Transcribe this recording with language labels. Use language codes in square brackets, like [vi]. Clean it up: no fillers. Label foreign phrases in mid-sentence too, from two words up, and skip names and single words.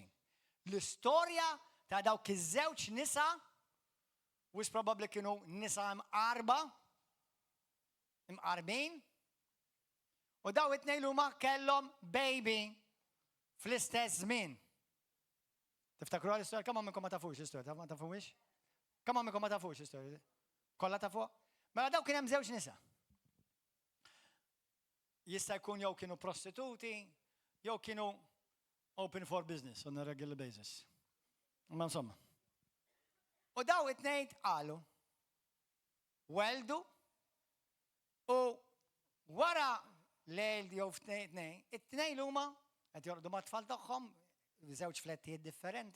[mt] L-istorja ta' dawk iż-żewġ nisa, wis probabbli kienu nisa imqarbin, u daw it-tnejn huma kellhom baby fl-istess żmien. Tiftakru l-istorja? Kemm minnkom ma tafux l-istorja? Ma tafux? Kemm minnkom ma tafux l-istorja? Kollha tafu? Mela daw kien hemm żewġ nisa. Jista' jkun jew kienu prostituti, jew kienu [en] open for business on a regular basis. [mt] Ma insomma. U daw it-tnejn qalu weldu u wara lejl jew tnejn, it-tnejn huma qed jorqdu mat-tfal tagħhom żewġ flettijiet differenti.